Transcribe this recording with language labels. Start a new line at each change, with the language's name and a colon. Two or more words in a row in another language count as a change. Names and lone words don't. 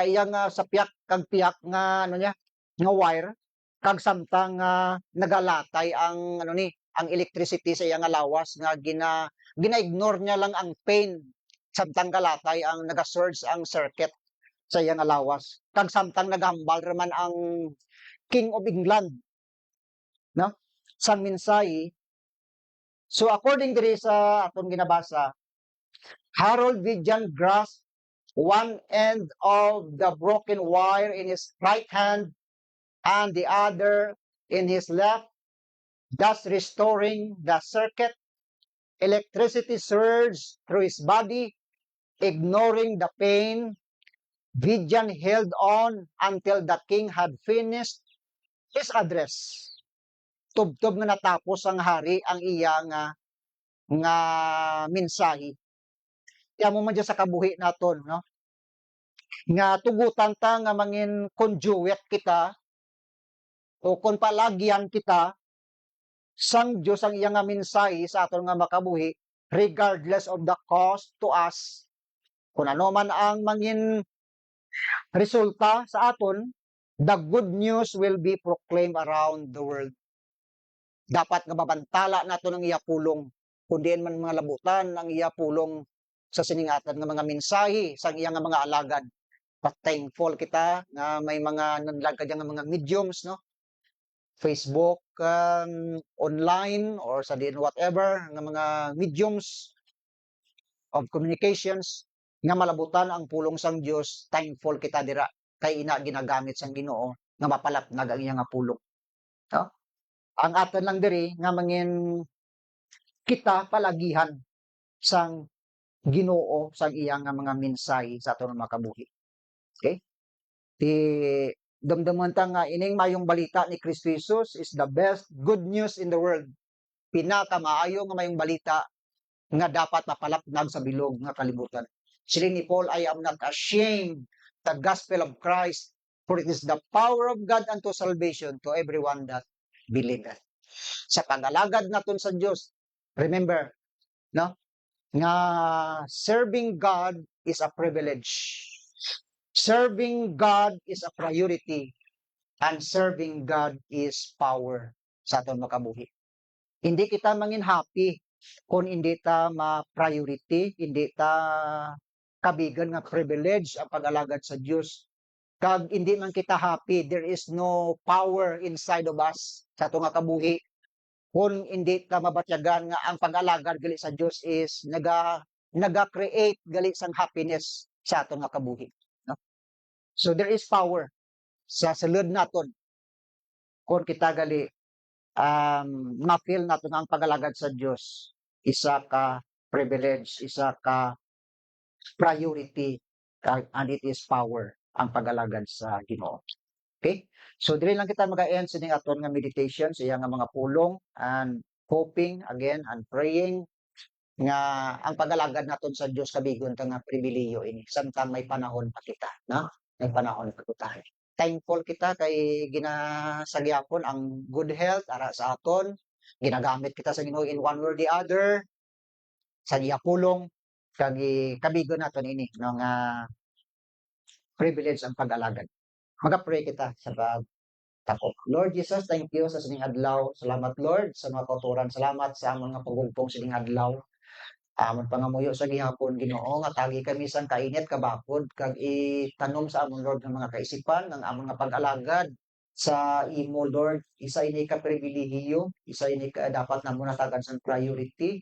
Hiligaynon: iyang sa piyak nga ano niya nga wire kag samtang nagalatay ang ang electricity sa iyang lawas nga gina-ignore niya lang ang pain samtang galatay ang naga-surge ang circuit sa iyang lawas kag samtang nagambal raman ang King of England, no, sang mensahe.
English: So according
Hiligaynon: diri sa aton ginabasa,
English: Harold Vidjan grasped one end of the broken wire in his right hand and the other in his left, thus restoring the circuit. Electricity surged through his body, ignoring the pain. Vidjan held on until the king had finished his address.
Hiligaynon: Tubtob nga natapos ang hari ang iya nga mensahe. Kaya mo man dyan sa kabuhi naton, no? Nga tugutan ta nga mangin conduit kita o kung palagyan kita sang Diyos ang iyang nga mensahe sa aton nga makabuhi
English: regardless of the cost to us.
Hiligaynon: Kung ano man ang mangin resulta sa aton,
English: the good news will be proclaimed around the world.
Hiligaynon: Dapat nga mabantala naton ang iya pulong. Kung diin man mga labutan ang iya pulong sa siningatan nga mga mensahe sa iya nga mga alagad.
English: But thankful
Hiligaynon: kita nga may mga nanlagad nga mga mediums, no?
English: Facebook, online, or
Hiligaynon: sa din whatever, nga mga
English: mediums of communications
Hiligaynon: nga malabutan ang pulong sang Dios. Thankful kita dira kay ina ginagamit sang Ginoo nga mapalapnag ang iya nga pulong. No? Ang aton lang diri nga mangin kita palagihan sang Ginoo sang iya nga mga mensahe sa aton mga kabuhi. Okay? Ti damdaman ta nga ining mayong balita ni Kristo Jesus
English: is the best good news in the world.
Hiligaynon: pinakamaayo nga mayong balita nga dapat mapalapnag sa bilog nga kalibutan. Siling ni
English: Paul, I am not ashamed the gospel of Christ, for it is the power of God unto salvation to everyone that believeth.
Hiligaynon: Sa pag-alagad naton sa Dios, remember, no?
English: Nga serving God is a privilege. Serving God is a priority. And serving God is power
Hiligaynon: sa aton makabuhi. Hindi kita mangin happy kung hindi ta ma-priority, hindi ta kabigan nga privilege ang pag-alagad sa Dios. Kag hindi man kita happy,
English: there is no power inside of us
Hiligaynon: sa ato nga kabuhi. Kung hindi ta mabatyagan nga ang pag-alagad gali sa Dios is naga-create gali sang happiness sa ato nga kabuhi. No?
English: So there is power
Hiligaynon: sa sulod naton kung kita gali ma-feel naton ang pag-alagad sa Dios, isa ka privilege, isa ka priority,
English: and it is power
Hiligaynon: ang pag-alagad sa Ginoo. Okay? So dili lang kita mag-end sa ning aton nga meditation sa iyang nga mga pulong
English: and hoping again and praying
Hiligaynon: nga ang pag-alagad naton sa Dios kabigon ta nga pribilehiyo ini samtang may panahon pa kita, no? May panahon pa kita. Thankful kita kay ginasagyapon ang
English: good health
Hiligaynon: ara sa aton. Ginagamit kita sa Ginoo
English: in one way or the other
Hiligaynon: sa iya pulong kag kabigon naton ini no nga privilege ang pag-alagad. Mag-pray kita sa pagtako.
English: Lord Jesus, thank you
Hiligaynon: sa sining adlaw. Salamat Lord sa mga kauturan. Salamat sa amon nga pagugpong sining adlaw. Amon pangamuyo sa gihapon Ginoo nga tagi kami sang kainit kabakod kag itanom sa amon Lord ng mga kaisipan ng amon nga pag-alagad sa imo Lord. Isa ini ka pribilehiyo, isa ini ka dapat namo natagan sang priority.